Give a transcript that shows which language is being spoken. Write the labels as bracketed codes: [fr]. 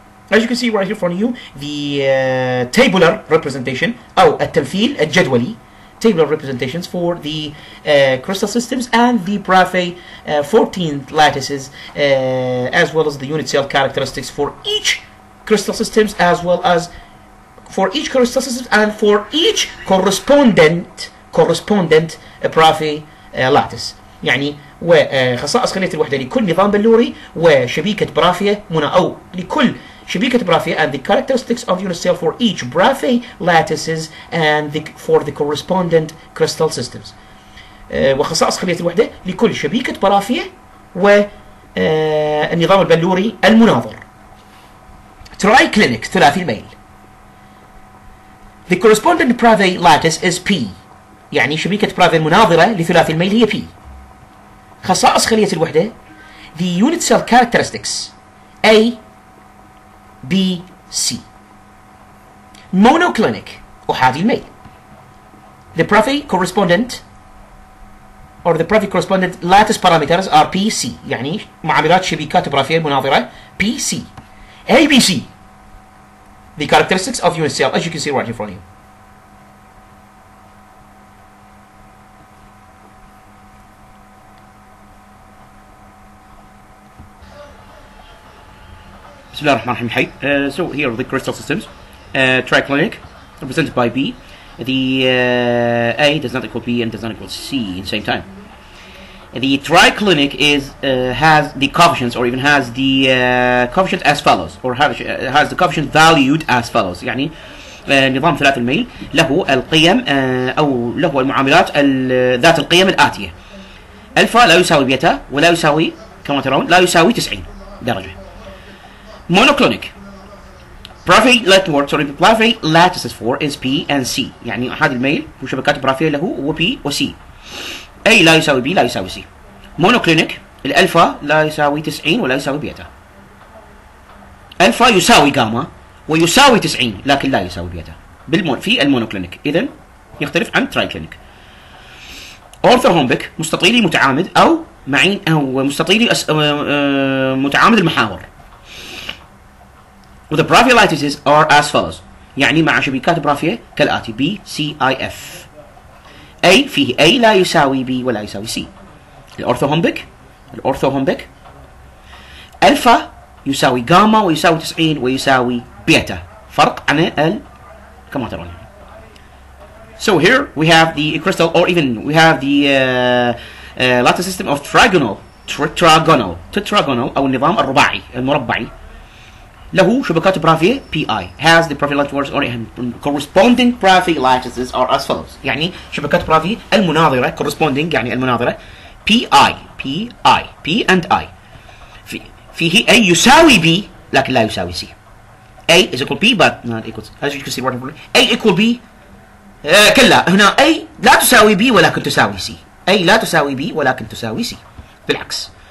[en] As you can see right here for you the tabular representation [ar] أو التمثيل الجدولي [en] tabular representations for the crystal systems and the Braffet 14 lattices as well as the unit cell characteristics for each crystal systems as well as for each crystal system and for each correspondent Braffet lattice. [ar] يعني وخصائص خلية الوحدة لكل نظام بلوري وشبيكة برافية أو لكل شبيكة برافية [en] and the characteristics of unit cell for each Braffet lattices and for the correspondent crystal systems. [ar] وخصائص خلية الوحدة لكل شبيكة برافية والنظام البلوري المناظر. Triclinic ثلاثي الميل. [en] The correspondent Braffet lattice is P. [ar] يعني شبيكة برافية المناظرة لثلاثي الميل هي P. خصائص خلية الوحدة [en] the unit cell characteristics [ar] A B C. Monoclinic أحادي الميل. [en] The Braffet correspondent or the Braffet correspondent lattice parameters are P C [ar] يعني معاملات شبكات برافية مناظرة [en] P C. A B C. The characteristics of unit cell as you can see right in front of you. So here are the crystal systems. Triclinic, represented by B. The A does not equal B and does not equal C at the same time. The triclinic has the coefficients or even has the coefficient as follows or has the coefficient valued as follows. [ar] يعني نظام ثلاث الميل له القيم أو له المعاملات ذات القيم الآتية. الفا لا يساوي بيتا ولا يساوي كما ترون لا يساوي 90 درجة. [en] monoclinic Bravais lattices for is P and C، [ar] يعني أحد الميل وشبكات برافيه له هو P و C. A لا يساوي B لا يساوي C. monoclinic الألفا لا يساوي 90 ولا يساوي بيتا. ألفا يساوي جاما ويساوي 90 لكن لا يساوي بيتا في المونوكلينيك، إذن يختلف عن ترايكلينيك. أورثوهومبيك مستطيلي متعامد أو معين أو مستطيلي متعامد المحاور. وذا برافيه [en] lattices are as follows، [ar] يعني مع شبكات برافيه كالآتي B C I F. A فيه A لا يساوي B ولا يساوي C. الأورثوهومبيك ألفا يساوي جاما ويساوي 90 ويساوي بيتا، فرق عن كما ترون. [en] So here we have the crystal, or even we have the lattice system of tetragonal [ar] أو النظام الرباعي المربعي له شبكات برافيه [en] PI has the Bravais lattices or corresponding Bravais lattices are as follows، [ar] يعني شبكات برافيه المناظرة [en] corresponding [ar] يعني المناظرة [en] PI P and I. [ar] فيه A يساوي B لكن لا يساوي C. [en] A is equal B but not equal as you can see A equal B [ar] كلا هنا A لا تساوي B ولكن تساوي C. A لا تساوي B ولكن تساوي C بالعكس.